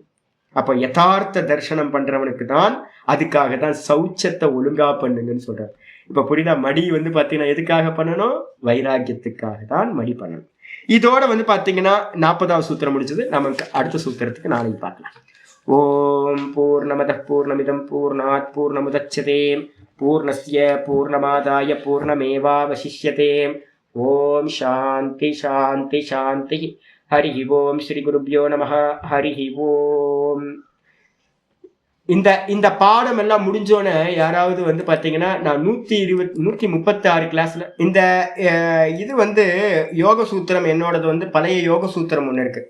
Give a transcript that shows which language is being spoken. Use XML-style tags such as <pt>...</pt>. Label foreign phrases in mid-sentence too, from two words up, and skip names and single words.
<ta>அப்போ யதார்த்த தரிசனம் பண்றவனுக்கு தான், அதுக்காக தான் சௌச்சத்தை ஒழுங்கா பண்ணுங்கன்னு சொல்றாரு. இப்ப புரியுதா? மடி வந்து பாத்தீங்கன்னா எதுக்காக பண்ணணும்? வைராக்கியத்துக்காக தான் மடி பண்ணணும். இதோட வந்து பாத்தீங்கன்னா 40வது சூத்திரம் முடிச்சது. நமக்கு அடுத்த சூத்திரத்துக்கு நாளைக்கு பார்க்கலாம்.</ta> <sa>ॐ पूर्णमदः पूर्णमिदम् पूर्णात् पूर्णमुदच्यते पूर्णस्य पूर्णमादाय पूर्णमेवावशिष्यते. ॐ शान्तिः शान्तिः शान्तिः. हरि ॐ। श्री गुरुभ्यो नमः। हरि ॐ.</sa> <ta>இந்த பாடம் எல்லாம் முடிஞ்சோன்னு யாராவது வந்து பாத்தீங்கன்னா, நான் 136 கிளாஸ்ல இந்த இது வந்து யோக சூத்திரம் என்னோடது வந்து பழைய யோக சூத்திரம் ஒண்ணு இருக்கு.</ta>